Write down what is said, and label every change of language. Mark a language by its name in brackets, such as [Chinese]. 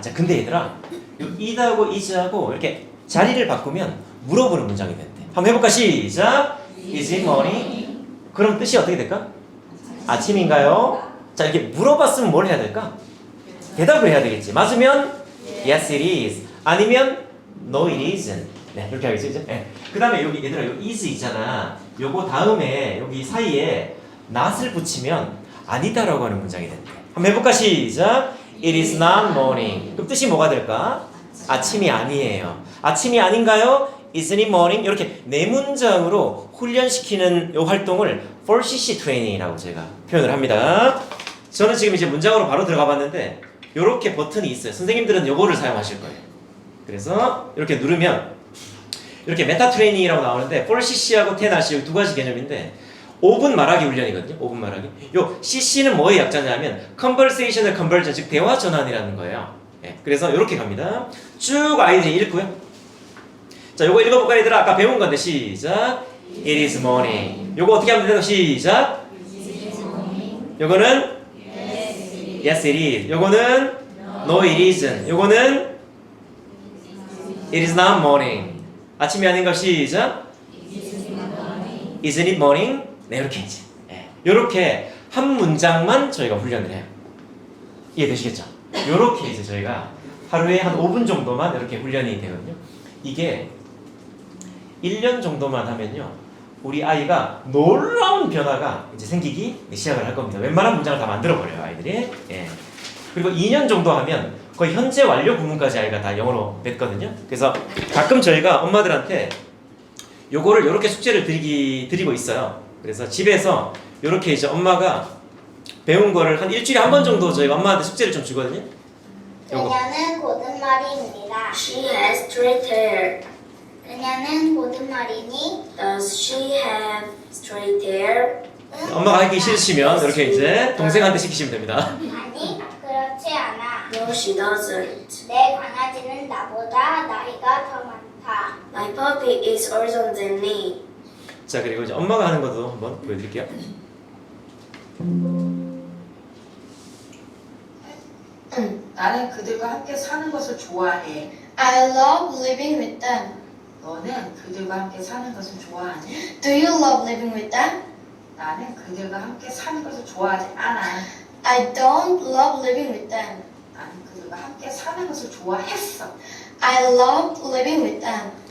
[Korean] 자, 근데 얘들아 it하고 is하고 이렇게 자리를 바꾸면 물어보는 문장이 된대. 한번 해볼까? 시작. [English] Is it morning? [Korean] 그럼 뜻이 어떻게 될까? 아침인가요? 자, 이렇게 물어봤으면 뭘 해야 될까? 대답을 해야 되겠지. 맞으면 [English] yes it is. [Korean] 아니면 [English] no it isn't. [Korean] 네, 이렇게 하겠죠, 이제. 네. 그 다음에 여기 얘들아, 여기 is 있잖아. 요거 다음에 여기 사이에 not을 붙이면 아니다라고 하는 문장이 된대. 한번 해볼까? 시작. [English] It is not morning. [Korean] 그럼 뜻이 뭐가 될까? 아침이 아니에요. 아침이 아닌가요? [English] Isn't it morning? [Korean] 이렇게 네 문장으로 훈련시키는 이 활동을 4cc 트레이닝이라고 제가 표현을 합니다. 저는 지금 이제 문장으로 바로 들어가 봤는데 이렇게 버튼이 있어요. 선생님들은 요거를 사용하실 거예요. 그래서 이렇게 누르면 이렇게 메타 트레이닝이라고 나오는데 4cc하고 10RC 두 가지 개념인데 5분 말하기 훈련이거든요. 5분 말하기. 요 CC는 뭐의 약자냐면 Conversational Conversion, 즉 대화 전환이라는 거예요. 예, 그래서 이렇게 갑니다. 쭉 아이들이 읽고요. 자, 요거 읽어볼까요, 얘들아? 아까 배운 건데 시작. [English] It is morning. [Korean] 요거 어떻게 하면 되나요? 시작. 요거는 [English] Yes, it is. 요거는 No, it isn't. [Korean] 요거는 [English] It is not morning. [Korean] 아침이 아닌 거 시작. [English] Isn't it morning? [Korean] 네, 이렇게 이제. 네. 이렇게 한 문장만 저희가 훈련을 해요. 이해되시겠죠? 이렇게 이제 저희가 하루에 한 5분 정도만 이렇게 훈련이 되거든요. 이게 1년 정도만 하면요, 우리 아이가 놀라운 변화가 이제 생기기 시작을 할 겁니다. 웬만한 문장을 다 만들어 버려요, 아이들이. 예. 그리고 2년 정도 하면 거의 현재 완료 구문까지 아이가 다 영어로 냈거든요. 그래서 가끔 저희가 엄마들한테 요거를 이렇게 숙제를 드리고 있어요. 그래서 집에서 이렇게 이제 엄마가 배운 거를 한 일주일에 한 번 정도 저희가 엄마한테 숙제를 좀 주거든요. 요거. 그녀는 고든말이입니다. [English] She has straight hair. [Korean] 그녀는 고든말이니? [English] Does she have straight hair? [Korean] 엄마가 하기 싫으시면 이렇게 이제 동생한테 시키시면 됩니다. 아니, 그렇지 않아. [English] No, she doesn't. [Korean] 내 강아지는 나보다 나이가 더 많다. [English] My puppy is older than me. [Korean] 자, 그리고 이제 엄마가 하는 것도 한번 보여드릴게요. 나는 그들과 함께 사는 것을 좋아해. [English] I love living with them. [Korean] 너는 그들과 함께 사는 것을 좋아하니? [English] Do you love living with them? [Korean] 나는 그들과 함께 사는 것을 좋아하지 않아. [English] I don't love living with them. [Korean] 나는 그들과 함께 사는 것을 좋아했어. [English] I loved living with them.